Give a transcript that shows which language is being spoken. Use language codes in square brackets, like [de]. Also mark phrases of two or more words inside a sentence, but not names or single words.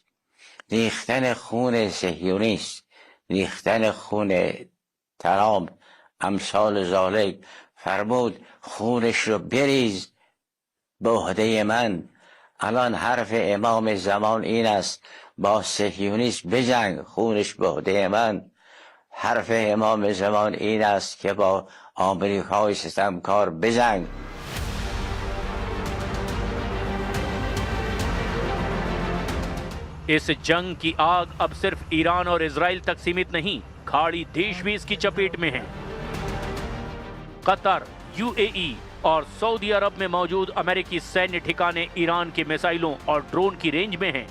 [fa] ریختن خون صهیونیست، ریختن خون ترامپ، امثال ذالک، فرمود خونش رو بریز به عهده من. الان حرف امام زمان این است با صهیونیست بجنگ، خونش به عهده من. حرف امام زمان این است که با آمریکای ستمکار بجنگ. [hi] इस जंग की आग अब सिर्फ ईरान और इजराइल तक सीमित नहीं, खाड़ी देश भी इसकी चपेट में हैं। कतर, यूएई और सऊदी अरब में मौजूद अमेरिकी सैन्य ठिकाने ईरान के मिसाइलों और ड्रोन की रेंज में हैं।